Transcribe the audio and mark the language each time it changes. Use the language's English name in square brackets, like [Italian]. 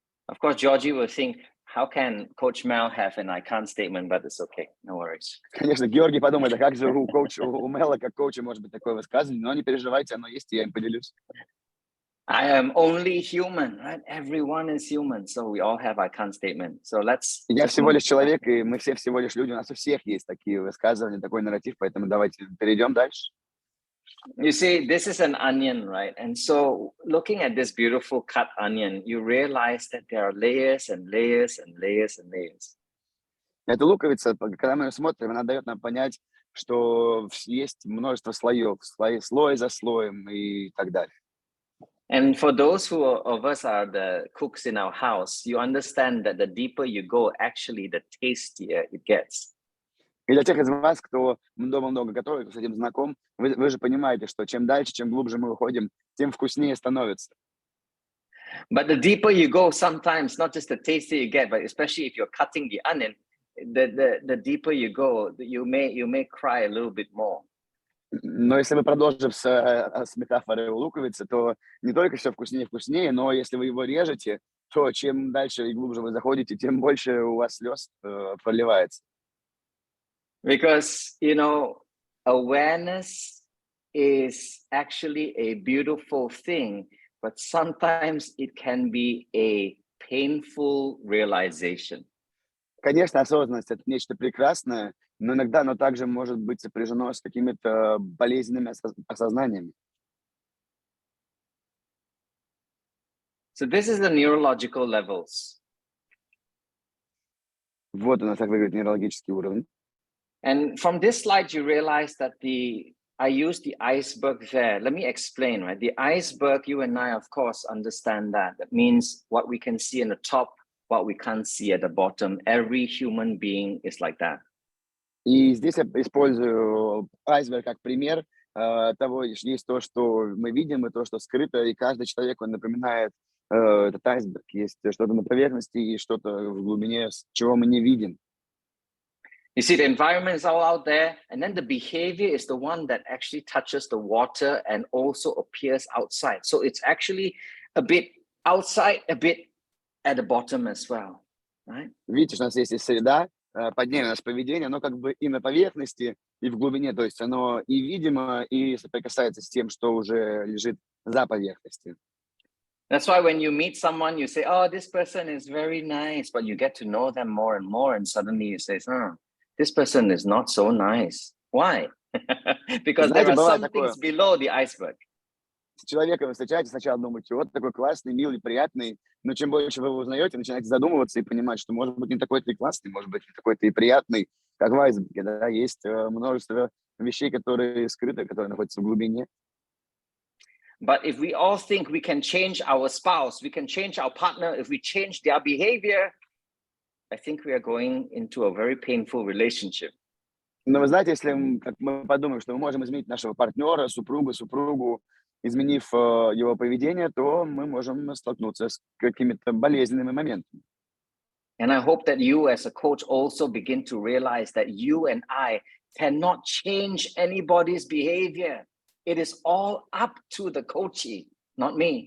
[English] Of course, Georgie will think, how can Coach Mel have an I can't statement, but it's okay, no worries. [Russian] Конечно, Георгий подумает, а как же у Мэла, как коуча, может быть такое высказывание, но не переживайте, оно есть, и я им поделюсь. [English] I am only human, right? Everyone is human, so we all have I can't statement. So let's. [Russian] Я всего лишь человек, и мы все всего лишь люди, у нас у всех есть такие высказывания, такой нарратив, поэтому давайте перейдем дальше. [English] You see, this is an onion, right? And so looking at this beautiful cut onion, you realize that there are layers and layers and layers and layers. [Russian] Эта луковица, когда мы ее смотрим, она дает нам понять, что есть множество слоев, слой за слоем и так далее. [English] And for those of us are the cooks in our house, you understand that the deeper you go, actually, the tastier it gets. [Russian] И для тех из вас, кто дома много готовит, кто с этим знаком, вы же понимаете, что чем дальше, чем глубже мы уходим, тем вкуснее становится. [English] But the deeper you go, sometimes not just the tastier you get, but especially if you're cutting the onion, the deeper you go, you may cry a little bit more. [Russian] Но если мы продолжим с метафорой луковицы, то не только все вкуснее и вкуснее, но если вы его режете, то чем дальше и глубже вы заходите, тем больше у вас слез проливается. [English] Because, you know, awareness is actually a beautiful thing, but sometimes it can be a painful realization. [Russian] Конечно, осознанность — это нечто прекрасное, но иногда оно также может быть сопряжено с какими-то болезненными осознаниями. [English] So this is the neurological levels. [Russian] Вот у нас так выглядит нейрологический уровень. [English] And from this slide, you realize that I used the iceberg there. Let me explain, right? The iceberg, you and I, of course, understand that. That means what we can see in the top, what we can't see at the bottom. Every human being is like that. [Russian] И здесь я использую айсберг как пример того, есть то, что мы видим, и то, что скрыто, и каждый человек, он напоминает этот айсберг. Есть что-то на поверхности и что-то в глубине, чего мы не видим. [English] You see, the environment is all out there, and then the behavior is the one that actually touches the water and also appears outside. So it's actually a bit outside, a bit at the bottom as well, right? [Russian] Видите, что у нас есть и среда, под ней у нас поведение, оно как бы и на поверхности, и в глубине, то есть оно и видимо, и соприкасается с тем, что уже лежит за поверхностью. [English] That's why when you meet someone, you say, oh, this person is very nice, but you get to know them more and more, and suddenly you say, this person is not so nice. Why? Because there are some things below the iceberg. [Russian] С человеком вы встречаетесь, сначала думаете, вот такой классный, милый, приятный, но чем больше вы его узнаете, начинаете задумываться и понимать, что, может быть, не такой-то и классный, может быть, не такой-то и приятный, как в айсберге, да, есть множество вещей, которые скрыты, которые находятся в глубине. [English] But if we all think we can change our spouse, we can change our partner, if we change their behavior, I think we are going into a very painful relationship. [Russian] Но вы знаете, если мы подумаем, что мы можем изменить нашего партнера, супругу, изменив его поведение, то мы можем столкнуться с какими-то болезненными моментами. [English] And I hope that you as a coach also begin to realize that you and I cannot change anybody's behavior. It is all up to the coachee, not me,